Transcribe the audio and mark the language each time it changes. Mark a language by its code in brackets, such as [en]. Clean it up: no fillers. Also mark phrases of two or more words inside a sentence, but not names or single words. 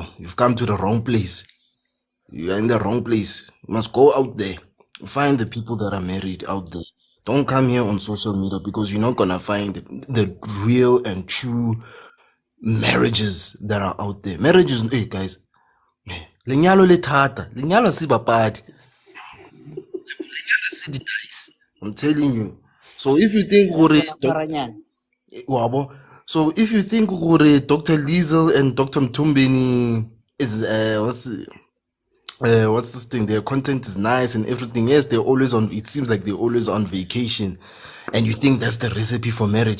[en] You've come to the wrong place. You are in the wrong place. You must go out there. Find the people that are married out there. Don't come here on social media, because you're not gonna find the real and true marriages that are out there. Marriages, hey guys, [st] lenyalo le thata, lenyalo si bapadi. Lenyalo si di-dice. [en] I'm telling you. So if you think so if you think Dr. Liesel and Dr. Mtumbeni is what's this thing? Their content is nice and everything. Yes, they're always on. It seems like they're always on vacation, and you think that's the recipe for marriage.